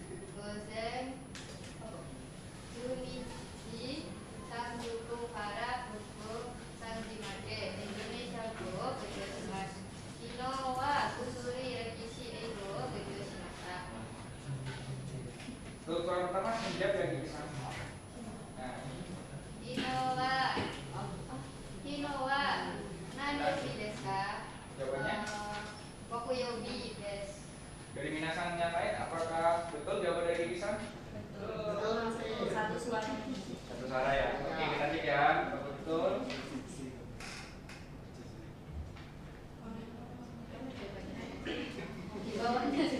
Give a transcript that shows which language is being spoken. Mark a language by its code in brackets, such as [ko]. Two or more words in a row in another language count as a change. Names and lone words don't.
[ja] 午前12時30分から午後3時までインドネシア語を勉強します。昨日は物理、歴史、英語を勉強しました。 [id] Untuk soal pertama menjawab ya Ikisa. Nah, [ja] 昨日は何曜日ですか？ [id] jawabannya [ja] 木曜日です。 [id] dari minasan yang lain apakah betul jawaban dari Ikisa? Betul, Sensei. Satu suara ya. Oke, kita cek ya. Apakah betul? Di bawahnya sih.